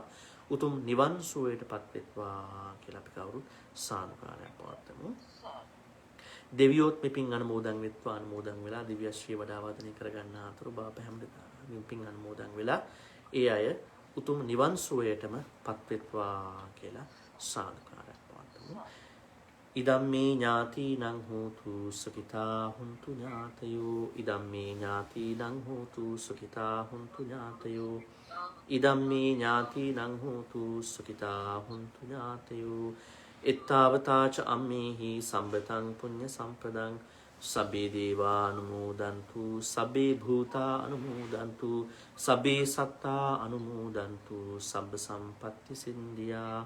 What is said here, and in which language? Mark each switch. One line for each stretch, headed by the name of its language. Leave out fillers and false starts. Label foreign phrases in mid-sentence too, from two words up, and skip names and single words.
Sinhala: උතුම් නිවන් සුවයටපත් වෙත්වා කියලා අපි කවුරුත් සානුකාරයක් පවත්වමු. දෙවියොත් මෙපින් අනුමෝදන් වෙත්වා. අනුමෝදන් වෙලා දිව්‍ය ශ්‍රී වඩා වදනය කරගන්න අතර බාප හැමදෙනා මෙපින් අනුමෝදන් වෙලා ඒ අය උතුම් නිවන් සුවයටමපත් වෙත්වා කියලා සානුකාරයක් පවත්වමු.
Pali: ඉදම්මේ ඥාතිනං හෝතු සුඛිතා හුන්තු ඥාතයෝ. ඉදම්මේ ඥාතිනං හෝතු සුඛිතා හුන්තු ඥාතයෝ. ඉදම්මේ ඥාතිනං හෝතු සුඛිතා හුන්තු ඥාතයෝ. එත්තාවතාච අම්මේහි සම්බතං පුඤ්ඤ සම්පදං සබ්බේ දේවා අනුමෝදන්තු සබ්බේ භූතා අනුමෝදන්තු සබ්බේ සත්තා අනුමෝදන්තු සබ්බ සම්පත්ති සින්දියා.